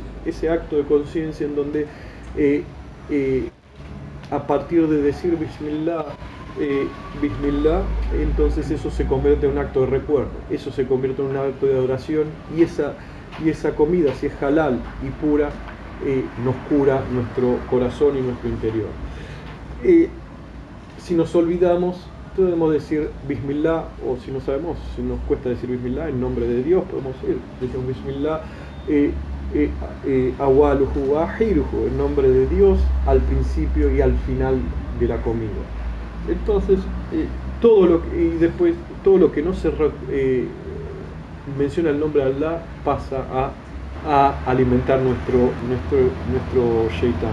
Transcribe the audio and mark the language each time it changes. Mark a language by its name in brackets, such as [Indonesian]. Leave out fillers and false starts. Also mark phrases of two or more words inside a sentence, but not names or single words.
[Spanish] Ese acto de conciencia en donde a partir de decir Bismillah, entonces eso se convierte en un acto de recuerdo, eso se convierte en un acto de adoración y esa comida, si es halal y pura, nos cura nuestro corazón y nuestro interior. Si nos olvidamos, podemos decir Bismillah, o si no sabemos, si nos cuesta decir Bismillah, en nombre de Dios, podemos decir [Arabic] بسم الله أوله وآخره, [Spanish] en nombre de Dios, al principio y al final de la comida. Entonces, después todo lo que no se menciona el nombre de Allah pasa a alimentar nuestro Shaitán.